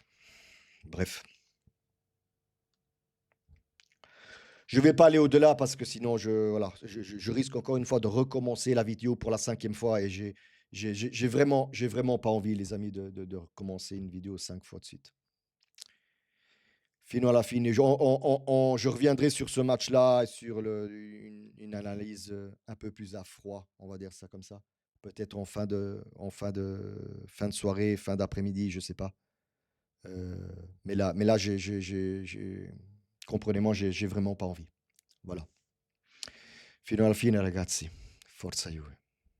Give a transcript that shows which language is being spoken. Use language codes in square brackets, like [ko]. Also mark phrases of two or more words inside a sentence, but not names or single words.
[fr] Bref, je vais pas aller au-delà parce que sinon voilà, je risque encore une fois de recommencer la vidéo pour la 5e fois et j'ai vraiment pas envie les amis de recommencer une vidéo 5 fois de suite. [it] Fino alla fine, [fr] je reviendrai sur ce match-là et sur une analyse, un peu plus à froid, on va dire ça comme ça. Peut-être en fin de soirée, fin d'après-midi, je sais pas. Heu, mais là, comprenez-moi, j'ai vraiment pas envie. Voilà. [it] Fino alla fine ragazzi, forza Juve.